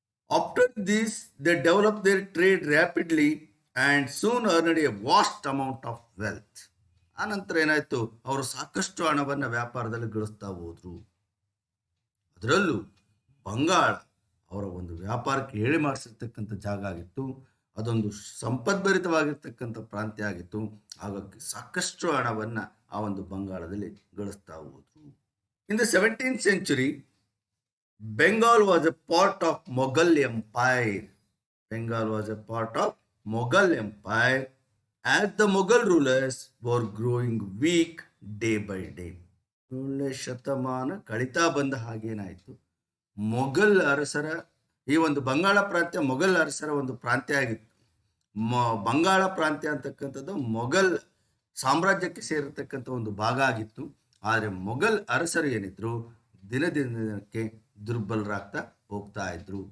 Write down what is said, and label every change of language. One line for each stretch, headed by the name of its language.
English: After this, they developed their trade rapidly and soon earned a vast amount of wealth.
Kannada: ಆನಂತರ ಏನಾಯ್ತು, ಅವರು ಸಾಕಷ್ಟು ಹಣವನ್ನು ವ್ಯಾಪಾರದಲ್ಲಿ ಗಳಿಸ್ತಾ ಹೋದ್ರು. ಅದರಲ್ಲೂ ಬಂಗಾಳ ಅವರ ಒಂದು ವ್ಯಾಪಾರಕ್ಕೆ ಹೇಳಿ ಮಾಡಿಸಿರ್ತಕ್ಕಂಥ ಜಾಗ ಆಗಿತ್ತು. ಅದೊಂದು ಸಂಪದ್ಭರಿತವಾಗಿರ್ತಕ್ಕಂಥ ಪ್ರಾಂತ್ಯ ಆಗಿತ್ತು. ಹಾಗಾಗಿ ಸಾಕಷ್ಟು ಹಣವನ್ನು ಆ ಒಂದು ಬಂಗಾಳದಲ್ಲಿ ಗಳಿಸ್ತಾ ಹೋದ್ರು.
English: In the 17th century, Bengal was a part of Mughal Empire. Bengal was a part of Mughal Empire as the Mughal rulers were growing weak day by day.
Kannada: 17ನೇ ಶತಮಾನ ಕಳೀತಾ ಬಂದ ಹಾಗೇನಾಯಿತು, ಮೊಘಲ್ ಅರಸರ ಈ ಒಂದು ಬಂಗಾಳ ಪ್ರಾಂತ್ಯ ಮೊಘಲ್ ಅರಸರ ಒಂದು ಪ್ರಾಂತ್ಯ ಆಗಿತ್ತು. ಬಂಗಾಳ ಪ್ರಾಂತ್ಯ ಅಂತಕ್ಕಂಥದ್ದು ಮೊಘಲ್ ಸಾಮ್ರಾಜ್ಯಕ್ಕೆ ಸೇರಿರ್ತಕ್ಕಂಥ ಒಂದು ಭಾಗ ಆಗಿತ್ತು. ಆದರೆ ಮೊಘಲ್ ಅರಸರು ಏನಿದ್ರು ದಿನಕ್ಕೆ ದುರ್ಬಲರಾಗ್ತಾ ಹೋಗ್ತಾ ಇದ್ರು.